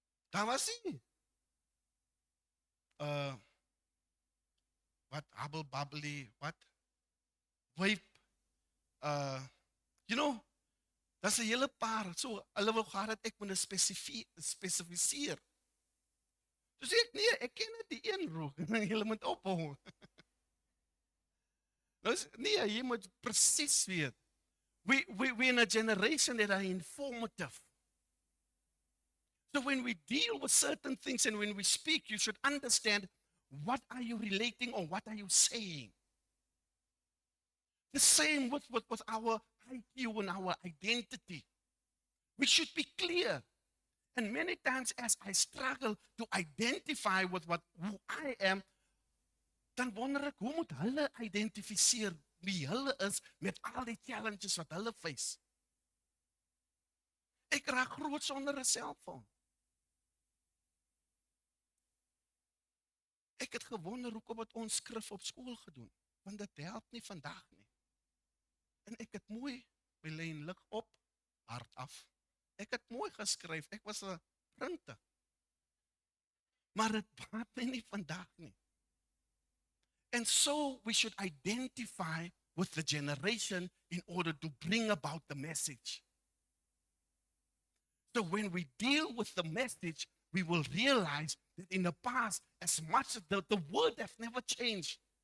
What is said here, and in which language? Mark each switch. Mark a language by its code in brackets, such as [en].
[af] Daar was nie uh wat hubble bubbly, wat wave uh you know, daar's 'n hele paar. So hulle wil gehad dat ek moet spesifiseer. So sê ek nee, ek ken net die een rook en julle moet ophou. Nou nee, jy moet presies weet. [en] We in a generation that are informative. So when we deal with certain things and when we speak, you should understand what are you relating or what are you saying. The same with our IQ and our identity. We should be clear. And many times as I struggle to identify with who I am, [af] dan wonder ek, hoe moet hulle identifiseer wie hulle is met al die challenges wat hulle face? Ek raak groot sonder 'n selfoon. Ek het gewonder hoekom het ons skrif op skool gedoen, want dit help nie vandag nie. En ek het mooi my lyn lig op, hard af. Ek het mooi geskryf, ek was 'n printer. Maar dit baat my nie vandag nie. [en] And so we should identify with the generation in order to bring about the message. So when we deal with the message, we will realize that in the past, as much as the word has never changed.